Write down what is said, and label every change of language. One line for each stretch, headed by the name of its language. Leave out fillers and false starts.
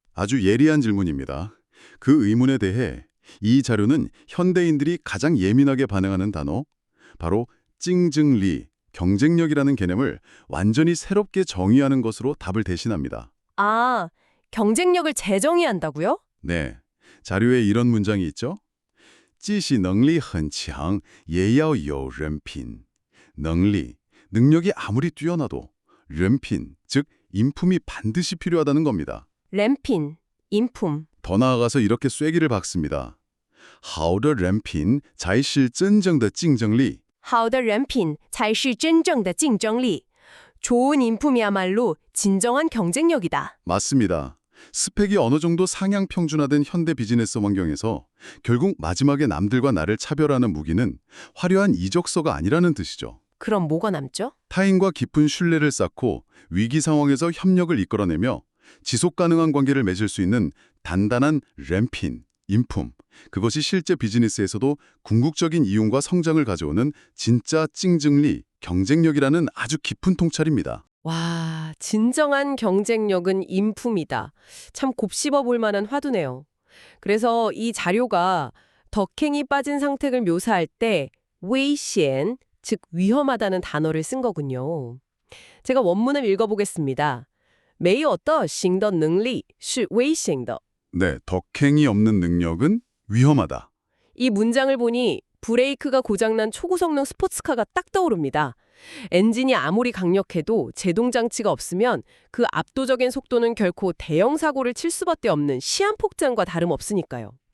Korean: 아주 예리한 질문입니다. 그 의문에 대해 이 자료는 현대인들이 가장 예민하게 반응하는 단어, 바로 찡증리, 경쟁력이라는 개념을 완전히 새롭게 정의하는 것으로 답을 대신합니다. 아, 경쟁력을 재정의한다고요? 네, 자료에 이런 문장이 있죠.
Chinese: 即使能力很强也要有人品.
Korean: 능력이 아무리 뛰어나도 人品, 즉 인품이 반드시 필요하다는 겁니다. 램핀, 인품. 더 나아가서 이렇게 쐐기를 박습니다.
Chinese: 好的人品才是真正的竞争力. 好的人品才是真正的竞争力.
Korean: 좋은 인품이야말로 진정한 경쟁력이다. 맞습니다. 스펙이 어느 정도 상향 평준화된 현대 비즈니스 환경에서 결국 마지막에 남들과 나를 차별하는 무기는 화려한 이적서가 아니라는 뜻이죠. 그럼 뭐가 남죠? 타인과 깊은 신뢰를 쌓고 위기 상황에서 협력을 이끌어내며 지속 가능한 관계를 맺을 수 있는 단단한 램핀, 인품. 그것이 실제 비즈니스에서도 궁극적인 이윤과 성장을 가져오는 진짜 찡증리, 경쟁력이라는 아주 깊은 통찰입니다. 와, 진정한 경쟁력은 인품이다. 참 곱씹어 볼 만한 화두네요. 그래서 이 자료가 덕행이 빠진 상태를 묘사할 때危险, 즉 위험하다는 단어를 쓴 거군요. 제가 원문을 읽어보겠습니다.
Chinese: 没有的行的能力是危险的.
Korean: 네, 덕행이 없는 능력은 위험하다. 이 문장을 보니 브레이크가 고장난 초고성능 스포츠카가 딱 떠오릅니다. 엔진이 아무리 강력해도 제동장치가 없으면 그 압도적인 속도는 결코 대형 사고를 칠 수밖에 없는 시한폭탄과 다름없으니까요.